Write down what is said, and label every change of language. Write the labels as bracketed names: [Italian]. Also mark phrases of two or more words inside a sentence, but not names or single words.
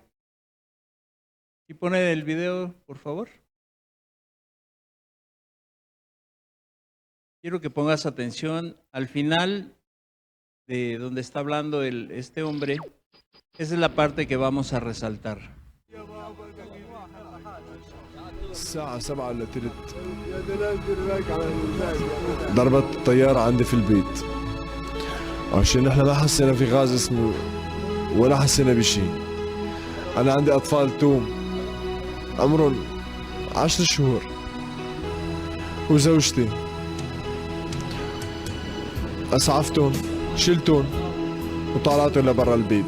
[Spanish] ¿Y pone el video, por favor? Quiero que pongas atención al final de donde está hablando este hombre. Esa es la parte que vamos a resaltar. [Arabic] الساعة 7 إلا تلت ضربت الطيارة عندي في البيت عشان احنا ما حسينا في غاز اسمه ولا حسينا بشي. أنا عندي أطفال توم عمرهم 10 شهور وزوجتي أسعفتهم شلتهم وطلعتهم لبرا البيت.